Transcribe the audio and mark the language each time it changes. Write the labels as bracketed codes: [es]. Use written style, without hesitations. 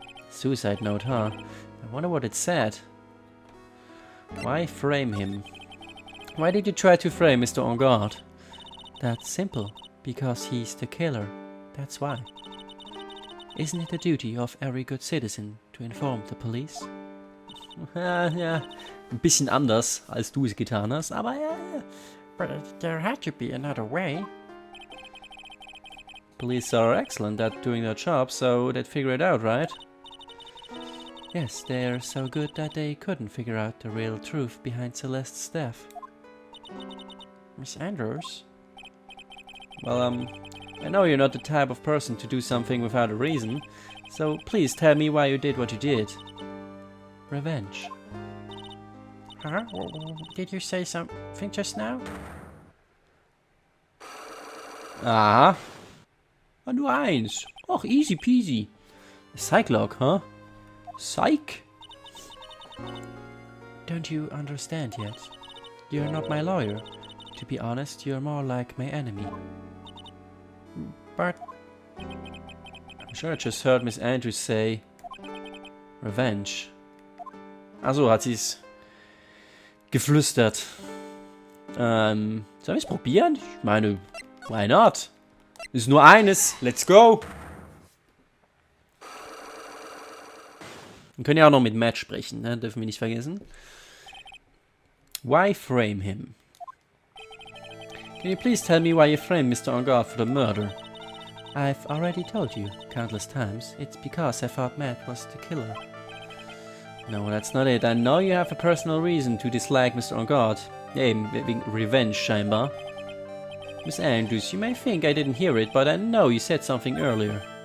[en] Suicide note, huh? I wonder what it said. Why frame him? Why did you try to frame Mr. Engard? That's simple, because he's the killer. That's why. Isn't it the duty of every good citizen to inform the police? [de] Ja, ein bisschen anders, als du es getan hast, aber ja. [en] But there had to be another way. Police are excellent at doing their job, so they'd figure it out, right? Yes, they're so good that they couldn't figure out the real truth behind Celeste's death. Miss Andrews? Well, I know you're not the type of person to do something without a reason, so please tell me why you did what you did. Revenge. Huh? Did you say something just now? Aha. Ah, [de] nur eins. [en] Och, easy peasy. Psych log, huh? Psych? Don't you understand yet? You're not my lawyer. To be honest, you're more like my enemy. But I'm sure I just heard Miss Andrews say Revenge. [de] Also hat sie's geflüstert. Sollen wir es probieren? Ich meine, [en] why not? [de] Ist nur eines. [en] Let's go. [de] Wir können ja auch noch mit Matt sprechen, ne? Dürfen wir nicht vergessen. [en] Why frame him? Can you please tell me why you framed Mr. Angard for the murder? I've already told you countless times. It's because I thought Matt was the killer. No, that's not it. I know you have a personal reason to dislike Mr. Angard. [de] Wegen Revenge, scheinbar. [en] Miss Andrews, you may think I didn't hear it, but I know you said something earlier.